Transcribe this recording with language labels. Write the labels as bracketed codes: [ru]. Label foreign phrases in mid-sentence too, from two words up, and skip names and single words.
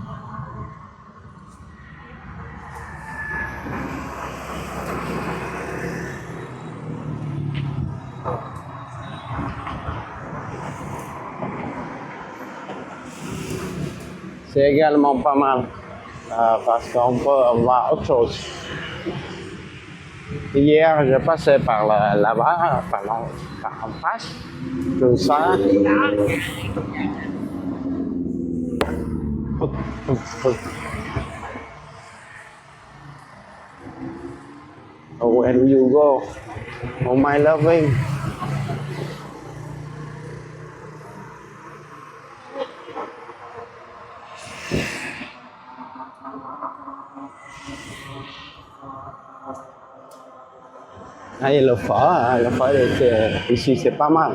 [fr] C'est également pas mal parce qu'on peut voir autre chose. Hier, je passais par là-bas, par en face, tout ça. [en] When you go, oh my loving. [fr] Et le phở ici c'est pas mal.